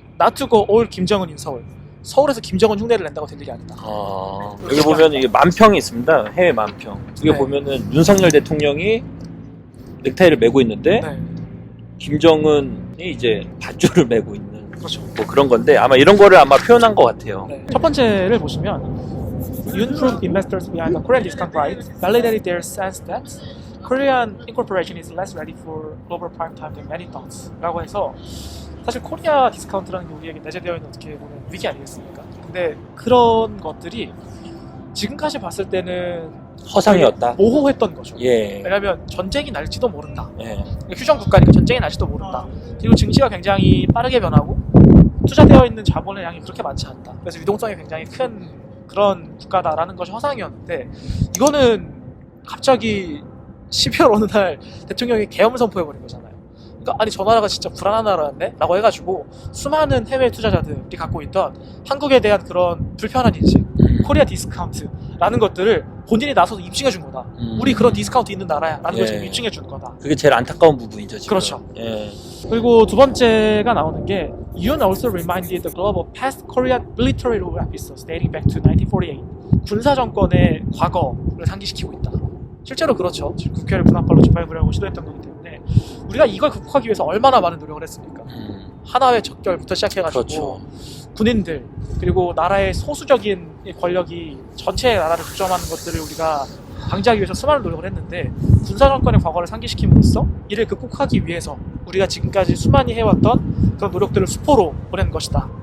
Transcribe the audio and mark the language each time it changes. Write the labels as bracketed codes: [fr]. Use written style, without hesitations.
[ko] 놔두고 올 김정은 인 서울에서 김정은 흉내를 낸다고 된 일이 아니다. 여기 보면 이게 만평이 있습니다. 해외 만평. 여기 네. 보면은 윤석열 대통령이 넥타이를 메고 있는데 네, 김정은이 이제 밧줄을 메고 있는 그렇죠. 뭐 그런 건데 아마 이런 거를 아마 표현한 것 같아요. 네. [en] 첫 번째를 보시면 Yunproof investors behind the Korean discount right validated their sense that Korean incorporation is less ready for global prime time than many thought [ko] 라고 해서 사실 코리아 디스카운트라는 게 우리에게 내재되어 있는 어떻게 보면 위기 아니겠습니까? 근데 그런 것들이 지금까지 봤을 때는 허상이었다. 모호했던 거죠. 예. 왜냐하면 전쟁이 날지도 모른다. 예. 휴전 국가니까 전쟁이 날지도 모른다. 그리고 증시가 굉장히 빠르게 변하고 투자되어 있는 자본의 양이 그렇게 많지 않다. 그래서 유동성이 굉장히 큰 그런 국가다라는 것이 허상이었는데 이거는 갑자기 12월 어느 날 대통령이 계엄을 선포해버린 거잖아요. 그러니까 아니 저 나라가 진짜 불안한 나라였네? 라고 해가지고 수많은 해외 투자자들이 갖고 있던 한국에 대한 그런 불편한 인식, 코리아 디스카운트라는 것들을 본인이 나서서 입증해 준 거다. 우리 그런 디스카운트 있는 나라야 라는 걸 지금 입증해 준 거다. 그게 제일 안타까운 부분이죠 지금. 그렇죠. 예. 그리고 두 번째가 나오는 게 [en] Yoon also reminded the globe of past Korean military rule episodes dating back to 1948. [ko] 군사 정권의 과거를 상기시키고 있다. 실제로 그렇죠. 지금 국회를 분합발로 짓밟으려고 시도했던 거기 때문에 우리가 이걸 극복하기 위해서 얼마나 많은 노력을 했습니까? 하나의 적결부터 시작해가지고 그렇죠. 군인들 그리고 나라의 소수적인 권력이 전체 나라를 독점하는 것들을 우리가 방지하기 위해서 수많은 노력을 했는데 군사 정권의 과거를 상기시킴으로써 이를 극복하기 위해서 우리가 지금까지 수많이 해왔던 그런 노력들을 수포로 보낸 것이다.